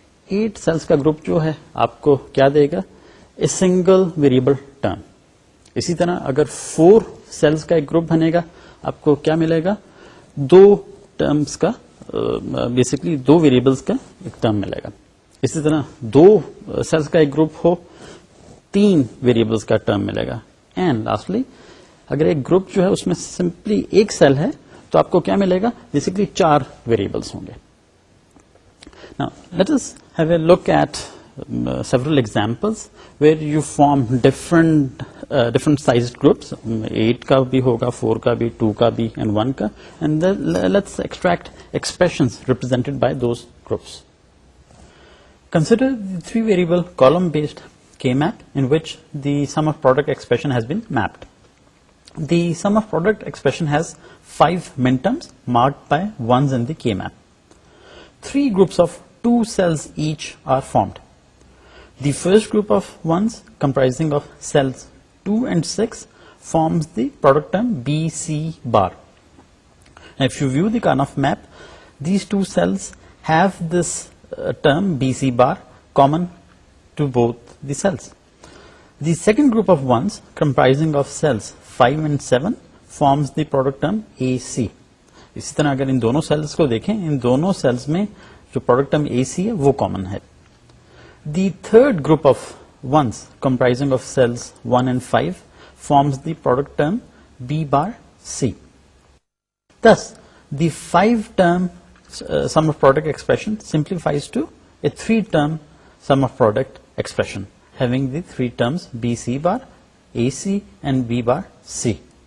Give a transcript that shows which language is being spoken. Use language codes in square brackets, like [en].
[ur] 8 cells کا group جو ہے آپ کو کیا دے گا؟ [en] a single variable term. [ur] اسی طرح اگر 4 cells کا ایک group بنے گا, آپ کو کیا ملے گا؟ 2 terms کا basically 2 variables کا ایک term ملے گا. اسی طرح 2 cells کا ایک group ہو, 3 variables کا term ملے گا. اینڈ لاسٹلی اگر ایک گروپ جو ہے اس میں سمپلی ایک سیل ہے تو آپ کو کیا ملے گا؟ بیسکلی 4 ویریبلس ہوں گے. [en] Now let us have a look at several examples where you form different sized groups. [ur] 8 کا بھی ہوگا, 4 کا بھی, 2 کا بھی and 1 کا, [en] and then let's extract expressions represented by those groups. Consider the 3 variable column based K map in which the sum of product expression has been mapped. The sum of product expression has 5 minterms marked by 1s in the K map. 3 groups of 2 cells each are formed. The first group of 1s comprising of cells 2 and 6 forms the product term BC bar. Now if you view the Karnaugh map, these 2 cells have this term BC bar common to both the cells. The second group of 1s comprising of cells 5 and 7 forms the product term AC. [ur] اسی طرح اگر ان دونوں sales کو دیکھیں, ان دونوں sales میں جو product term AC ہے وہ کامن ہے. [en] The third group of 1s comprising of cells 1 and 5 forms the product term B bar C. Thus, the 5-term sum of product expression simplifies to a 3-term sum of product expression having the 3 terms BC bar, AC and B bar C.